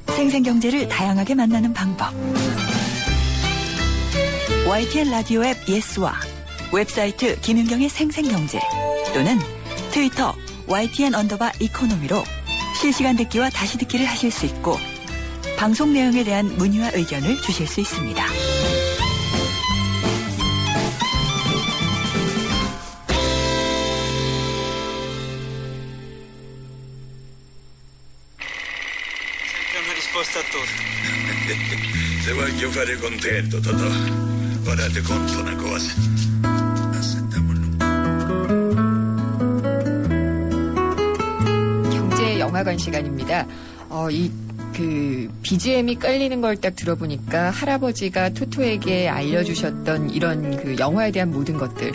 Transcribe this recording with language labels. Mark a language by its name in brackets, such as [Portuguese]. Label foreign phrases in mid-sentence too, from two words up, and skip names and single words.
[Korean] 생생경제를 다양하게 만나는 방법. YTN 라디오 앱 예스와 웹사이트 김윤경의 생생경제 또는 트위터 YTN_이코노미로 실시간 듣기와 다시 듣기를 하실 수 있고 방송 내용에 대한 문의와 의견을 주실 수 있습니다. [Italian] risposta a tutto. Se voglio fare contento, Totò, ora ti conto una cosa. [Korean] 경제 영화관 시간입니다. BGM이 깔리는 걸 딱 들어보니까 할아버지가 토토에게 알려주셨던 이런 그 영화에 대한 모든 것들.